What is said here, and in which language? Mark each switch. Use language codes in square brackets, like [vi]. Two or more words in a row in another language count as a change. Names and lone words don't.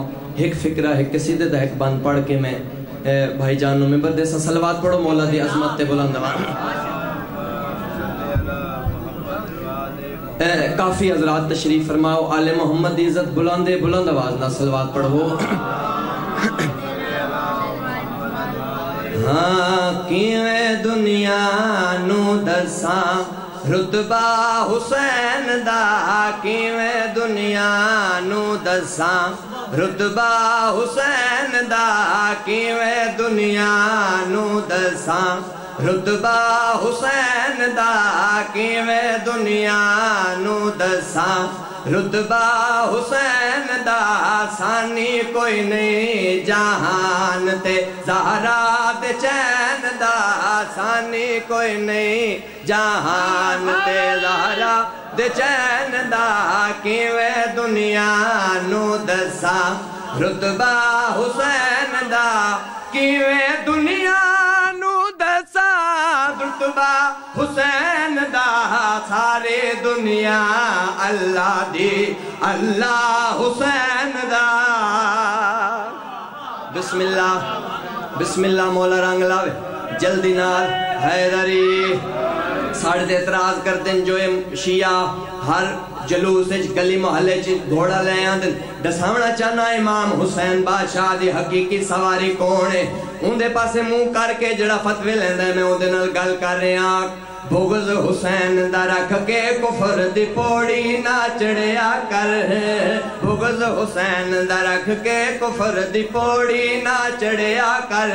[pa] ایک فکرہ ایک قصیدے دا ایک بند پڑھ کے میں بھائی جانوں میں بردے سا صلوات پڑھو مولا دی عظمت تے بلند آواز۔ [ur] کافی حضرات تشریف فرماؤ. [pa] آل محمد دی عزت بلند بلند آواز نہ صلوات پڑھو. ہاں کیویں دنیا نو دساں رتبہ حسین دا, کیویں دنیا نو دساں رتبہ حسین دا, کیویں دنیا نو دساں رتبہ حسین دا, کیویں دنیا نو دساں رتبہ حسین دا. ثانی کوئی نہیں جہان تے زہرا دے چین دا, ثانی کوئی نہیں جہان تے زہرا دے چین دا, کیویں دنیا نو دساں رتبہ حسین دا, کیویں دنیا نو دساں رتبہ حسین دا. سارے دنیا اللہ دی اللہ حسین دا. بسم اللہ مولا رنگ لاوے جلدی نال حیدری. ساڑھے دے اعتراض [ur] کرتے ہیں [pa] جو شیعہ ہر جلوس گلی محلے گھوڑا لے آندن دساونا چاہنا امام حسین بادشاہ دی حقیقی سواری کون ہے. اندے پاسے منہ کر کے جڑا فتوی لیندہ ہے میں اندے نال گل کر رہے ہیں. بغض حسین دا رکھ کے کفر دی پوڑی نہ چڑھیا کر, بغض حسین دا رکھ کے کفر دی پوڑی نہ چڑھیا کر.